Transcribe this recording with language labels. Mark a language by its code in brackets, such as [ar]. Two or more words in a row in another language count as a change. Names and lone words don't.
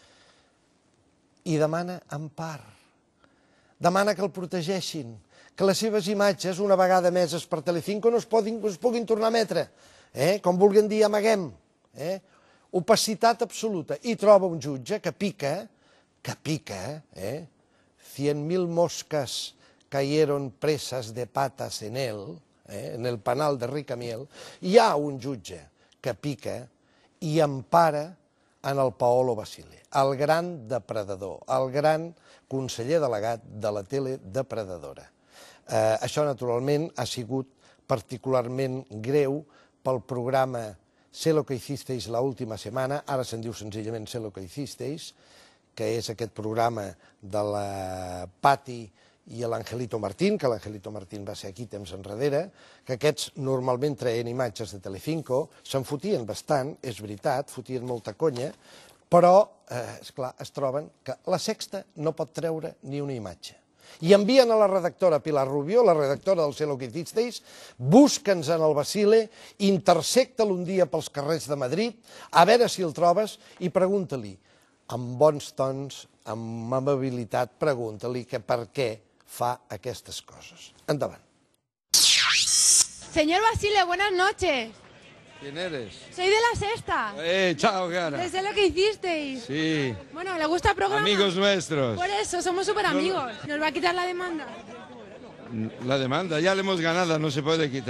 [ca] I demana empar, demana que el protegeixin, que les seves imatges, una vegada emeses per Telecinco, no es puguin tornar a emetre, com vulguin dir, amaguem. Opacitat absoluta. I troba un jutge que pica, [es] 100.000 moscas cayeron presas de patas en él, en el penal de Ricamiel, [ca] hi ha un jutge que pica i empara en el Paolo Basile, el gran depredador, el gran conseller delegat de la tele depredadora. Això, naturalment, ha sigut particularment greu pel programa [es] Sé lo que hicisteis la última semana, [ca] ara se'n diu senzillament [es] Sé lo que hicisteis, [ca] que és aquest programa de la Pati i l'Angelito Martín, que l'Angelito Martín va ser aquí temps enrere, que aquests normalment traien imatges de Telecinco, se'n fotien bastant, és veritat, fotien molta conya, però, esclar, es troben que la Sexta no pot treure ni una imatge. I envien a la redactora Pilar Rubió, la redactora del [es] Sé lo que hicisteis, [ca] busca'ns en el Basile, intersecta'l un dia pels carrers de Madrid, a veure si el trobes i pregunta-li, amb bons tons, amb amabilitat, pregunta-li que per què fa aquestes coses. Endavant. [es] Señor Basile, buenas noches. ¿Quién eres? Soy de La Sexta. [it] Chao, cara. [es] Desde lo que hicisteis. Sí, Bueno, ¿le gusta el programa? amigos nuestros. Por eso, somos súper amigos. ¿Nos va a quitar la demanda? La demanda ya la hemos ganado, no se puede quitar.